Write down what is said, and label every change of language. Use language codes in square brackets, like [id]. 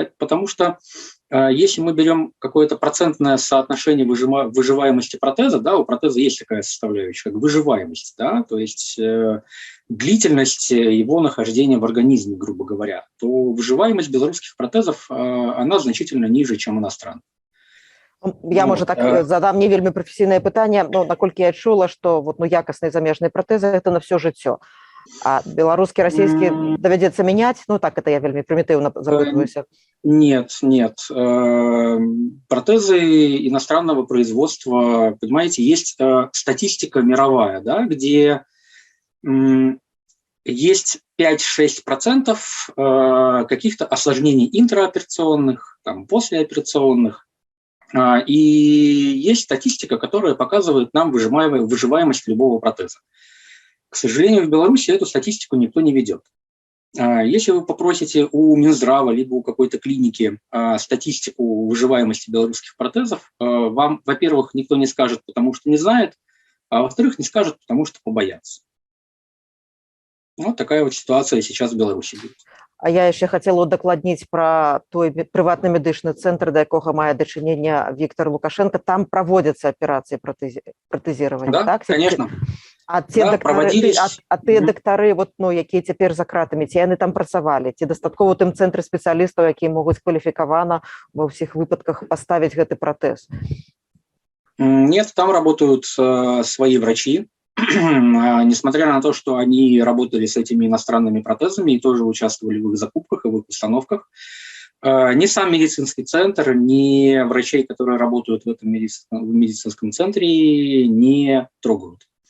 [ru] Потому что если мы берем какое-то процентное соотношение выживаемости протеза, да, у протеза есть такая составляющая, как выживаемость, да, то есть длительность его нахождения в организме, грубо говоря, то выживаемость белорусских протезов, она значительно ниже, чем иностранных. [be] Я, можа, так задам не вельмі прафесійнае пытанне, но наколькі я чула, што вот, якасныя замежныя пратэзы [ru] это [be] на все жыццё. А беларускі, расійскі давядзецца мяняць? Ну так, [ru] это [be] я вельмі прымітыўна запытваюся. [ru] Нет. Протезы иностранного производства, понимаете, есть статистика мировая, да, где есть 5-6% каких-то осложнений интраоперационных, там, послеоперационных, и есть статистика, которая показывает нам выживаемость любого протеза. К сожалению, в Беларуси эту статистику никто не ведет. Если вы попросите у Минздрава либо у какой-то клиники статистику выживаемости белорусских протезов, вам, во-первых, никто не скажет, потому что не знает, а во-вторых, не скажет, потому что побоятся. Вот такая вот ситуация сейчас в Беларуси будет. [be] А я яшчэ хацела удакладніць пра той прыватны медычны цэнтр, да якога мае дачыненне Віктор Лукашенко. Там праводзяцца аперацыі пратэзіравання, [ru] Да, [be] так? [ru] конечно. [be] А тыя дактары, вот, якія цяпер за кратамі, ці яны там працавалі? Ці дастаткова ў тым цэнтры спецыялістаў, якія могуць кваліфікавана ва ўсіх выпадках паставіць гэты пратэз? [ru] Нет, там работают свои врачи. Несмотря на то, что они работали с этими иностранными протезами и тоже участвовали в их закупках и в их установках, ни сам медицинский центр, ни врачей, которые работают в этом медицинском центре, не трогают.